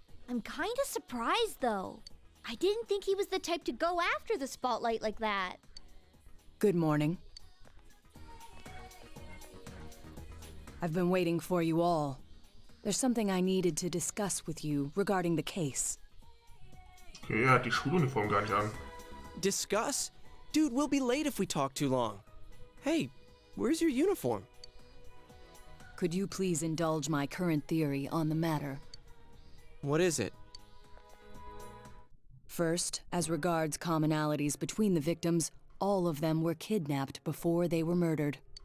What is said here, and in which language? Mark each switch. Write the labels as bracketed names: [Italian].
[English] I'm kinda surprised, though. I didn't think he was the type to go after the spotlight like that. Good morning. I've been waiting for you all. There's something I needed to discuss with you regarding the case. [German] Okay, er hat die Schuluniform gar nicht an. [English] Discuss? Dude, we'll be late if we talk too long. Hey, where's your uniform? Could you please indulge my current theory on the matter? What is it? First, as regards commonalities between the victims, all of them were kidnapped before they were murdered.